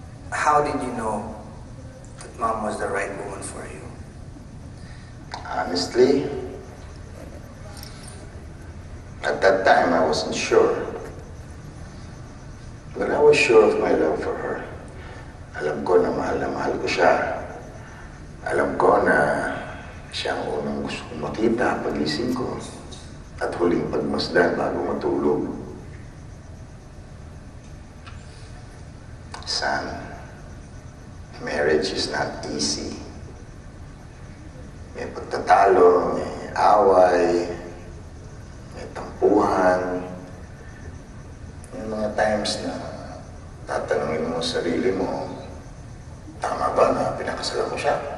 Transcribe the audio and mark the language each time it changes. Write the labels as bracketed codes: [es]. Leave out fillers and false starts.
[en] How did you know that Mom was the right woman for you? Honestly, at that time I wasn't sure. But I was sure of my love for her. [tl] Alam ko na mahal ko siya. Alam ko na siya ang unang gusto kong makita pagising ko at huling pagmasdan bago matulog. [en] Son, marriage is not easy. [tl] May pagtatalo, may away, may tampuhan. May mga times na tatanungin mo sa sarili mo, tama ba na pinakasalan ko siya?